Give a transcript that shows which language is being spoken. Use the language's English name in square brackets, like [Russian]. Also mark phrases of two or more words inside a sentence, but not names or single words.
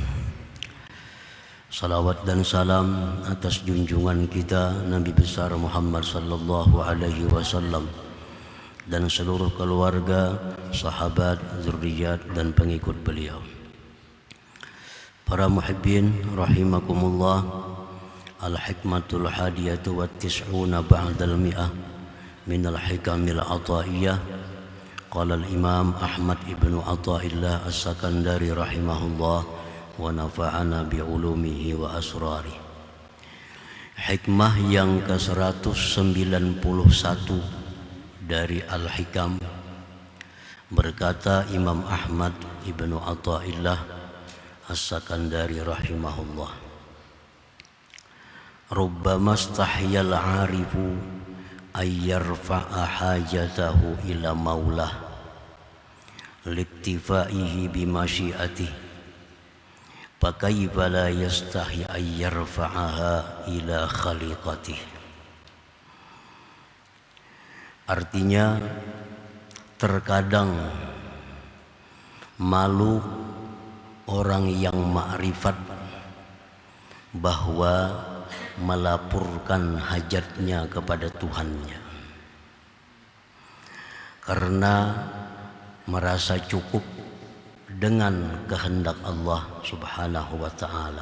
[Indonesian] Salawat dan salam atas junjungan kita Nabi besar Muhammad [Arabic] صلى الله عليه وسلم [Indonesian] dan seluruh keluarga, sahabat, zurriyat dan pengikut beliau. [Arabic] Para محبين رحمكم الله، الحكمة الحادية والتسعون بعد المئة من الحكم العطائية. قال الإمام أحمد ابن عطاء الله السكندري رحمه الله ونفعنا بعلومه وأسراره. [Indonesian] Hikmah yang ke-191 dari Al-Hikam, berkata Imam Ahmad ibnu Athaillah as-Sakandari rahimahullah, [Arabic] ربما استحيا العارف أن يرفع حاجته إلى مولاه لاكتفائه بمشيئته فكيف لا يستحي أن يرفعها إلى خليقته. [Indonesian] Artinya, terkadang malu orang yang ma'rifat bahwa melaporkan hajatnya kepada Tuhannya, karena merasa cukup dengan kehendak Allah [Arabic] سبحانه وتعالى.